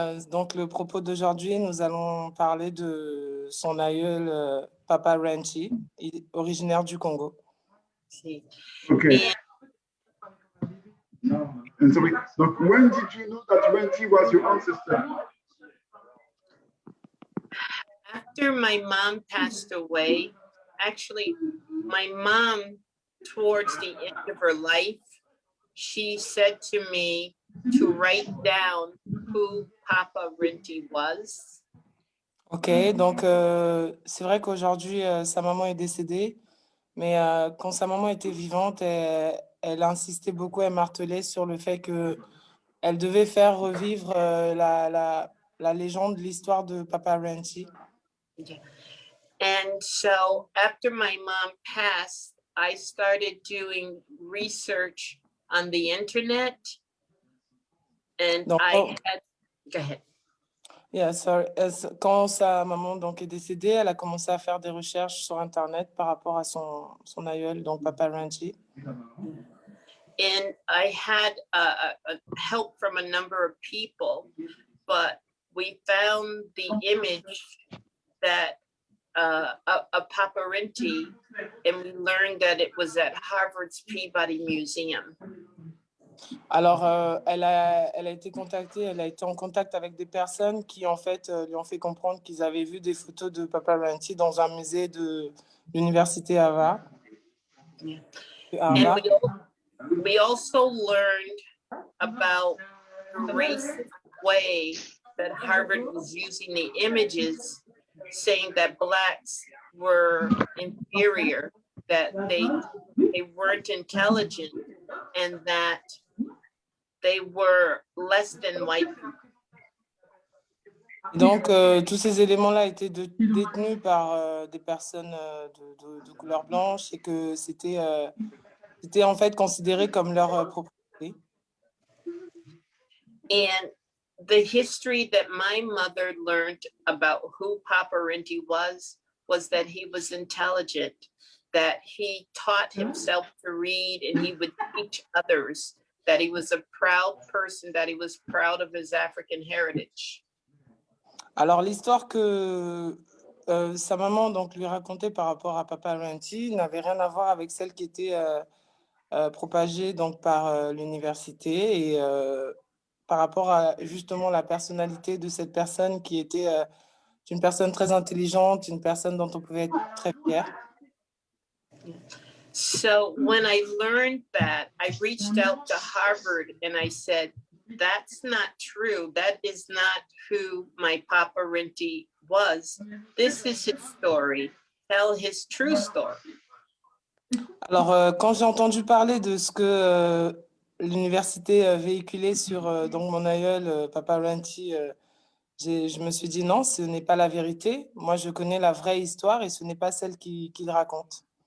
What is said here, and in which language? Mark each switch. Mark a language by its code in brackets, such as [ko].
[fr] Donc le propos d'aujourd'hui, nous allons parler de son aïeul Papa Rinty, originaire du Congo. [en] Ok. And so when did you know that Rinty was your ancestor? After my mom passed away, actually, my mom, towards the end of her life, she said to me to write down who Papa Rinty was. [fr] Ok, donc c'est vrai qu'aujourd'hui, sa maman est décédée, mais quand sa maman était vivante, elle insistait beaucoup, elle martelait sur le fait que elle devait faire revivre la légende, l'histoire de Papa Rinty. [en] And so after my mom passed, I started doing research on the internet. And [fr] Donc, [en] go ahead. Yeah, sorry. [fr] Quand sa maman donc, est décédée, elle a commencé à faire des recherches sur Internet par rapport à son aïeul, donc Papa Rinty. [en] And I had a help from a number of people, but we found the image that of Papa Rinty, and we learned that it was at Harvard's Peabody Museum. [fr] Alors, elle a été contactée, elle a été en contact avec des personnes qui, en fait, lui ont fait comprendre qu'ils avaient vu des photos de Papa Rinty dans un musée de l'université Harvard. [en] And we also learned about the racist way that Harvard was using the images, saying that Blacks were inferior, that they weren't intelligent, and that they were less than white people. [fr] Donc, tous ces éléments-là étaient détenus par des personnes de couleur blanche et que c'était en fait considéré comme leur propriété. [en] And the history that my mother learned about who Papa Rinty was that he was intelligent, that he taught himself to read and he would teach others, that he was a proud person, that he was proud of his African heritage. [fr] Alors, l'histoire que sa maman donc, lui racontait par rapport à Papa Rinty n'avait rien à voir avec celle qui était propagée donc, par l'université et par rapport à justement la personnalité de cette personne qui était une personne très intelligente, une personne dont on pouvait être très fier. [en] So when I learned that, I reached out to Harvard and I said, that's not true. That is not who my Papa Rinty was. This is his story. Tell his true story. [fr] Alors, quand j'ai entendu parler de ce que l'université véhiculait sur donc mon aïeul, Papa Rinty, je me suis dit non, ce n'est pas la vérité. Moi, je connais la vraie histoire et ce n'est pas celle qu'il raconte.